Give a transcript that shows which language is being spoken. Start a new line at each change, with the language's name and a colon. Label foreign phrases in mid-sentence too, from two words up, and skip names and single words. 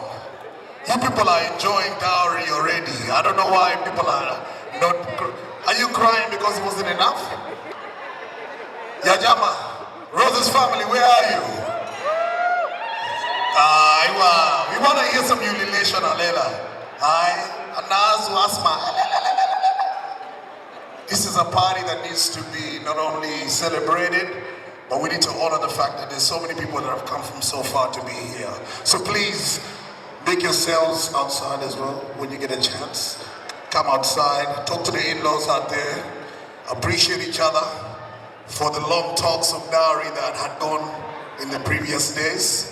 English: You people are enjoying dowry already. I don't know why people are not. Are you crying because it wasn't enough? Yajama, Rose's family, where are you? Wow. We want to hear some ululation, Alela. Anazu Asma. This is a party that needs to be not only celebrated, but we need to honor the fact that there's so many people that have come from so far to be here. So please, make yourselves outside as well when you get a chance. Come outside, talk to the in-laws out there, appreciate each other for the long talks of dowry that had gone in the previous days.